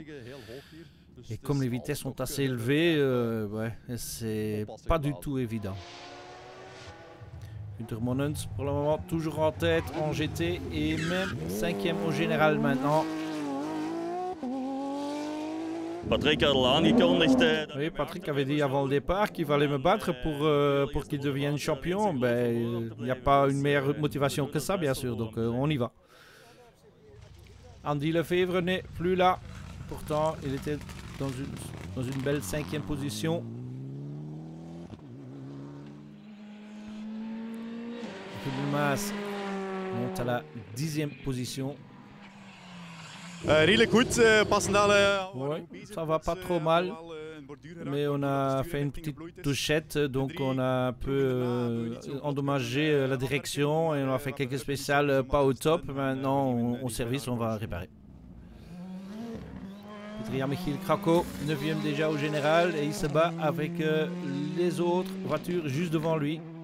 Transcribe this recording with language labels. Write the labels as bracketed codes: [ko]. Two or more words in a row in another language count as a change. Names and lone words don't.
[fr] Et comme les vitesses sont assez élevées, ouais, c'est pas du tout évident. Günther Monens pour le moment toujours en tête en GT et même 5e au général maintenant. [nl] Patrick had al aangekondigd. [fr] Oui, Patrick avait dit avant le départ qu'il fallait me battre pour qu'il devienne champion. Ben, il n'y a pas une meilleure motivation que ça, bien sûr, donc on y va. Andy Lefebvre n'est plus là. Pourtant, il était dans une belle 5e position. Maas monte à la 10e position. [nl] Redelijk goed, passend aan. [fr] Ouais, ça va pas trop mal, mais on a fait une petite touchette, donc on a un peu endommagé la direction et on a fait quelques spéciales pas au top. Maintenant, au service, on va réparer. Petria Michiel Krakow, 9e déjà au général, et il se bat avec les autres voitures juste devant lui.